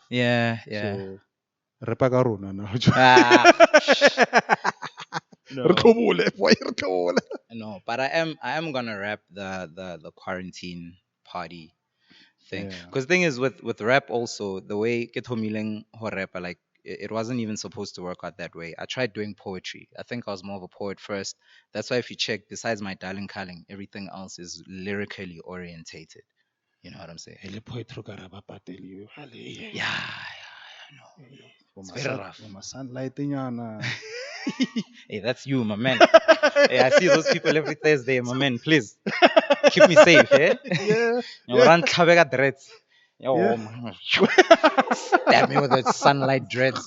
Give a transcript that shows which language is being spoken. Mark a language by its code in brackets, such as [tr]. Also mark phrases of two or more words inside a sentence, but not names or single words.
[en] Yeah. So Repagarona now. No. No, but I am gonna rap the quarantine party thing. Yeah. Because the thing is with rap also, the way [st] ke thomileng ho [en] rap, like it wasn't even supposed to work out that way. I tried doing poetry. I think I was more of a poet first. That's why if you check, besides my darling calling, everything else is lyrically orientated. You know what I'm saying? [st] Hele poetry ka ra ba pateliwe. Hale. [en] Yeah, I know. It's very rough. [st] Sunlight nyana. [en] Hey, that's you, my man. Hey, I see those people every Thursday, my man. Please keep me safe, eh? Yeah. You run Tlhabega dreads. Yo, Yeah. man. Stab me with the sunlight dreads.